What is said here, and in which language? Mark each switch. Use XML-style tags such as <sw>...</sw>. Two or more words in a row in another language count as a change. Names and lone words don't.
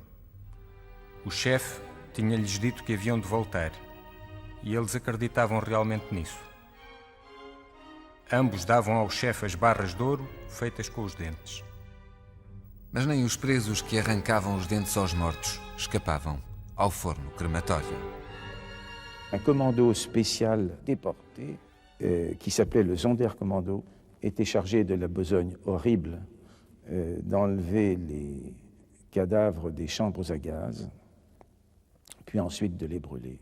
<pt>O chefe tinha-lhes dito que haviam de voltar. E eles acreditavam realmente nisso. Ambos davam ao chefe as barras de ouro feitas com os dentes. Mas nem os presos que arrancavam os dentes aos mortos escapavam ao forno crematório.</pt> <fr>Un commando spécial déporté, qui s'appelait le Sonderkommando, était chargé de la besogne horrible d'enlever les cadavres des chambres à gaz, puis ensuite de les brûler.</fr>